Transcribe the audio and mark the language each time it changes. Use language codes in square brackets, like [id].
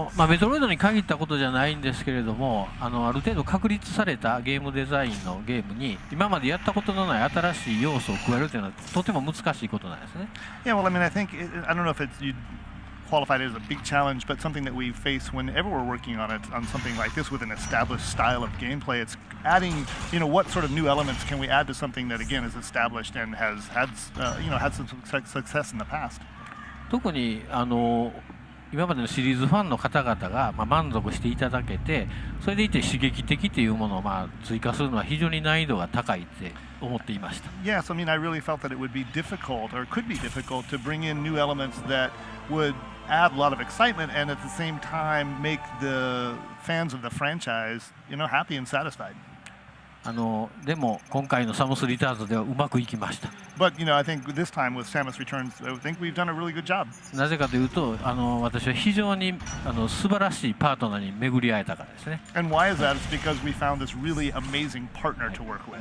[ja] メトロイドに限ったことじゃないんですけれども、ある程度確立されたゲームデザインのゲームに今までやったことのない新しい要素を加えるというのはとても難しいことなんですね。 [en] Yeah, well, I mean, I don't know if you qualified as a big challenge, but something that we face whenever we're working on something like this with an established style of gameplay. It's adding, what sort of new elements can we add to something that again is established and has had some success in the past. [ja] 特に今までのシリーズファンの方々が満足していただけて、それでいて刺激的というものを追加するのは非常に難易度が高いって思っていました。 [en] Yes, I mean, I really felt that it would be difficult, or could be difficult, to bring in new elements that would add a lot of excitement and at the same time make the fans of the franchise, happy and satisfied. [ja] でも今回のサムスリターンズではうまくいきました。 [en] But I think this time with Samus Returns, I think we've done a really good job. [ja] なぜかというと、私は非常に素晴らしいパートナーに巡り会えたからですね。 [en] And why is that? It's because we found this really amazing partner to work with.